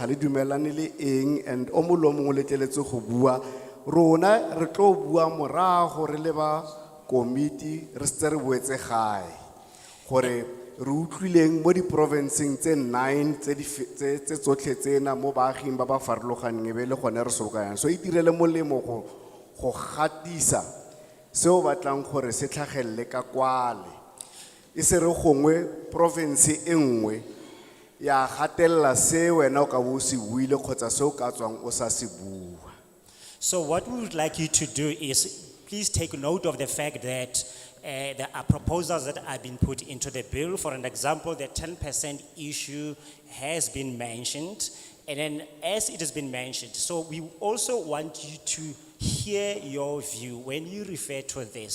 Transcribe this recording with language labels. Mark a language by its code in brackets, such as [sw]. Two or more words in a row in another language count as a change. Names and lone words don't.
[tn] le dumelane le eng and o molomong le tleletse go bua rona re tlo bua morago re le ba committee re se re boetse gae gore re utlwileng mo di provinceng tse 9 tse tsotlhe tsena mo baaging ba ba farologaneng be le gone re sokayang so itirele molemo go gatisa seo batlang gore se tlhagelle ka kwale e se re gongwe province e nngwe ya gatella se wena o ka bo se buile kgotsa se o ka tswang o sa se bua. [en] So what we would like you to do is please take note of the fact that there are proposals that have been put into the bill. For an example, the 10% issue has been mentioned. And then as it has been mentioned, so we also want you to hear your view when you refer to this.